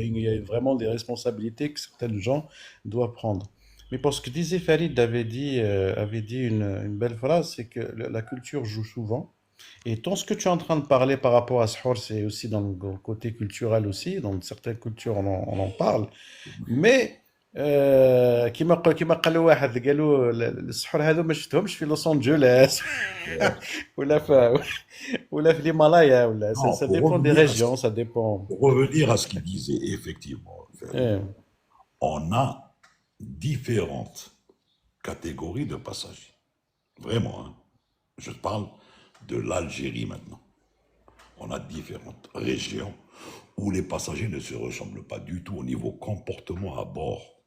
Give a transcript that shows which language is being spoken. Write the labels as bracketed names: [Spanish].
[French] Il y a vraiment des responsabilités que certains gens doivent prendre. Mais pour ce que disait Farid, avait dit une belle phrase, c'est que la culture joue souvent. Et tout ce que tu es en train de parler par rapport à Sahur, c'est aussi dans le côté culturel aussi. Dans certaines cultures, on en parle. Mais [Arabic] كيما قال له واحد قالوا السحور هذو ما شفتهمش في لوس انجلوس ولا في ولا في الهيمالايا ولا [French] Non, ça dépend des régions, ça dépend. pour revenir à ce qu'il disait, effectivement, Eh, on a différentes catégories de passagers. Vraiment, hein. Je parle de l'Algérie maintenant. On a différentes régions où les passagers ne se ressemblent pas du tout au niveau comportement à bord.